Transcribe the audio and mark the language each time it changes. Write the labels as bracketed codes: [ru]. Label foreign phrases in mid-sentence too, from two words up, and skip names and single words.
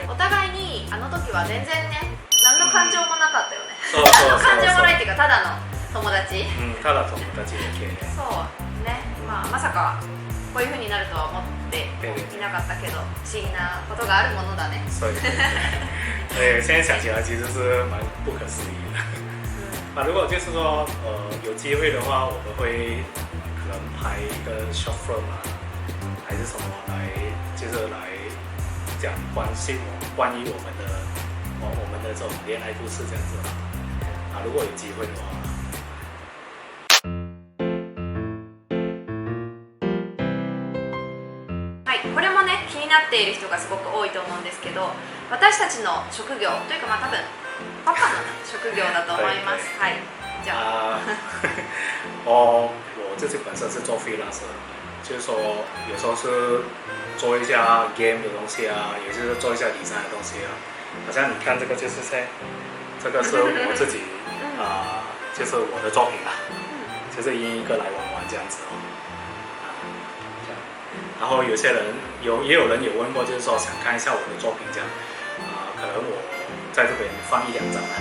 [ja] お互いに時は全然ね、何の感情もなかったよね。感情もないっていうか、ただの友達。ただ友達だけ。そうね、まさかこういう風になるとは思っていなかったけど、不思議なことがあるものだね。そうですね。 [zh] 现在想起来其实是蛮不可思议的。如果就是说有机会的话，我们会可能拍一个 [en] short film [zh] 还是什么来讲关于我们的这种恋爱故事这样子如果有机会的话。 [ja] これもね、気になっている人がすごく多いと思うんですけど、私たちの職業というか、多分パパの職業だと思います。じゃあ [zh] 我自己本身是做 freelancer， 就是说有时候是做一下 game 的东西有些是做一下design的东西好像你看这个就是这个是我自己就是我的作品就是一个来玩这样子然后有些人也有人有问过，就是说想看一下我的作品这样可能我在这边放1-2张